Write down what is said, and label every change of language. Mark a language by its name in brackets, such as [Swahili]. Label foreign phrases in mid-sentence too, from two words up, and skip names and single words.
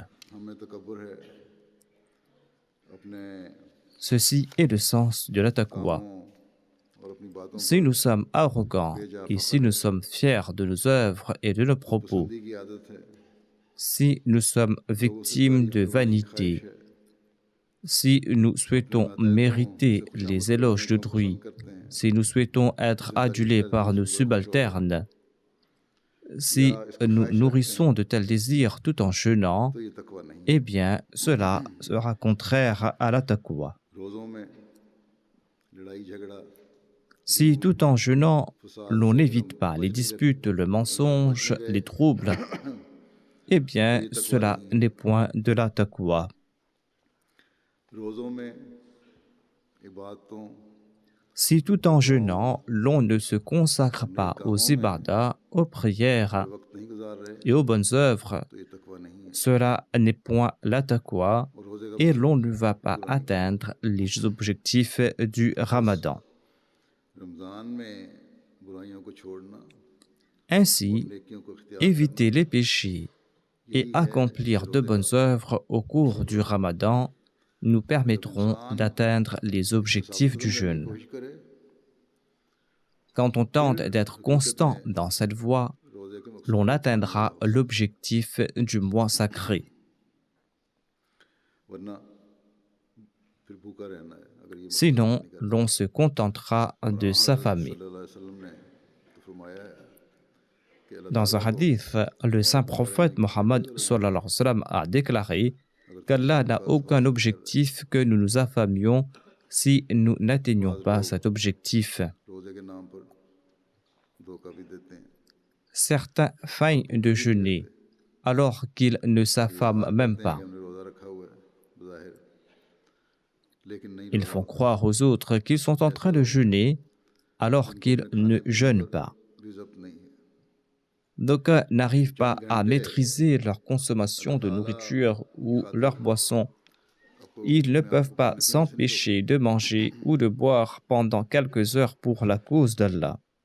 [Urdu] ہمیں تکبر ہے اپنے [French] Ceci est le sens de la taqwa. [Urdu] کاموں اور اپنی باتوں [French] Si nous sommes arrogants et si nous sommes fiers de nos œuvres et de nos propos, [Urdu] پسندی کی عادت ہے [French] si nous sommes victimes de vanité, si nous souhaitons mériter les éloges d'autrui, si nous souhaitons être adulés par nos subalternes, si nous nourrissons de tels désirs tout en jeûnant, [Urdu] تو یہ تقویٰ نہیں [French] eh bien, cela sera contraire à la taqwa. [Urdu] روزوں میں لڑائی جھگڑا [French] Si tout en jeûnant, l'on n'évite pas les disputes, le mensonge, les troubles, eh bien, cela n'est point de la taqwa. [Urdu] روزوں میں عبادتوں [French] Si tout en jeûnant, l'on ne se consacre pas aux ibadas, aux prières [Urdu] وقت نہیں گزار رہے [French] et aux bonnes œuvres, [Urdu] تو یہ تقویٰ نہیں ہے [French] cela n'est point la taqwa [Urdu] اور روزے کا [French] et l'on ne va pas atteindre les objectifs du Ramadan. [Urdu] رمضان میں برائیوں کو چھوڑنا [French] Ainsi, [Urdu] نیکیوں کو اختیار [French] éviter les péchés et accomplir de bonnes œuvres au cours du Ramadan nous permettront d'atteindre les objectifs du jeûne. [Urdu] کوشش کرے [French] Quand on tente d'être constant dans cette voie, [Urdu] روزے کے مقصد [French] l'on atteindra l'objectif du mois sacré. [Urdu] ورنہ پھر بھوکا رہنا ہے اگر یہ [French] Sinon, l'on se contentera de s'affamer. [Arabic] صلى الله عليه وسلم [Urdu] نے تو فرمایا ہے کہ اللہ [French] Dans un hadith, le saint prophète Mohammed [Arabic] صلى الله عليه وسلم [French] a déclaré qu'Allah n'a aucun objectif que nous nous affamions si nous n'atteignons pas cet objectif. [Urdu] روزے کے نام پر دھوکا بھی دیتے ہیں [French] Certains feignent de jeûner alors qu'ils ne s'affament même pas. [Urdu] ہم نے روزہ رکھا ہوا ہے [French] Ils font croire aux autres qu'ils sont en train de jeûner alors qu'ils ne jeûnent pas. D'aucuns n'arrivent pas à maîtriser leur consommation de nourriture ou leur boisson. Ils ne peuvent pas s'empêcher de manger ou de boire pendant quelques heures pour la cause d'Allah.